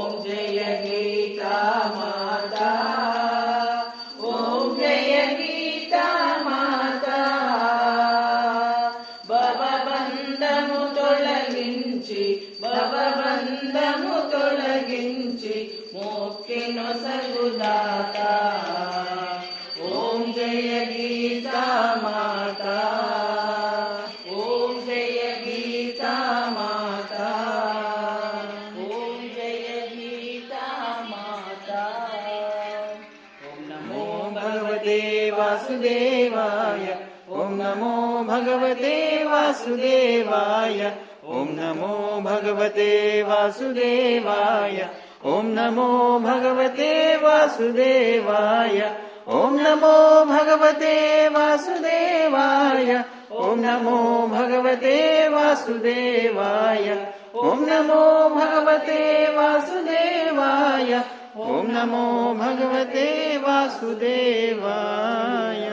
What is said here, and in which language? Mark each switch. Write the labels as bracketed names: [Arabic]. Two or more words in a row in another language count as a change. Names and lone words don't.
[Hindi] जय गीता माता, ओम जय गीता माता. [Telugu] భవబంధము తొలగించి భవబంధము తొలగించి మోక్షను సగుదాత. [Hindi] ओम जय गीता माता, ओम जय गीता माता, ओम जय गीता माता. [Sanskrit] ఓం నమో భగవతే వాసుదేవాయ, ఓం నమో భగవతే వాసుదేవాయ, ఓం నమో భగవతే వాసుదేవాయ, ఓం నమో భగవతే వాసుదేవాయ, ఓం నమో భగవతే వాసుదేవాయ, ఓం నమో భగవతే వాసుదేవాయ, ఓం నమో భగవతే వాసుదేవాయ, ఓం నమో భగవతే వాసుదేవాయ.